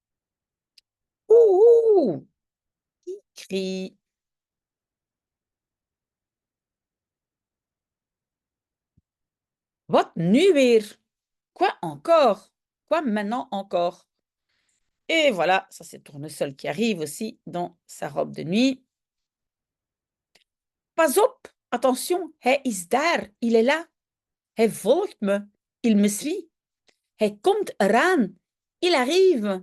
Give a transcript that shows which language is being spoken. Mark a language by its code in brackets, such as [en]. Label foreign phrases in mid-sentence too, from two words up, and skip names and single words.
[fr] Ouh, qui crie. [nl] Wat nu weer? [fr] Quoi encore? Quoi maintenant encore? Et voilà, ça c'est Tournesol qui arrive aussi dans sa robe de nuit. [nl] Pas op, attention, hij is daar, [fr] il est là. [nl] Hij volgt me, [fr] il me suit. [nl] Hij komt eraan, [fr] il arrive.